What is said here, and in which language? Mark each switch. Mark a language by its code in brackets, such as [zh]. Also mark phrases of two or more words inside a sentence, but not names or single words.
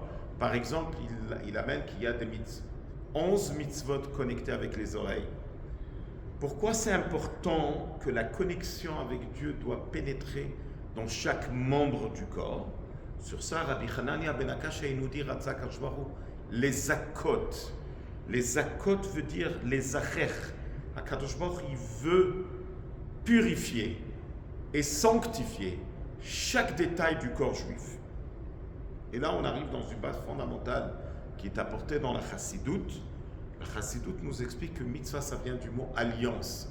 [fr] Par exemple, il amène qu'il y a 11 mitzvot connectés avec les oreilles. Pourquoi c'est important que la connexion avec Dieu doit pénétrer dans chaque membre du corps? Sur ça, Rabbi Hanania ben Akashia nous dit les zakot. Les zakot veut dire les acher. [he] הקדוש ברוך [fr] il veut purifier et sanctifier chaque détail du corps juif. Et là, on arrive dans une base fondamentale qui est apportée dans la Chassidoute. La Chassidoute nous explique que mitzvah, ça vient du mot alliance.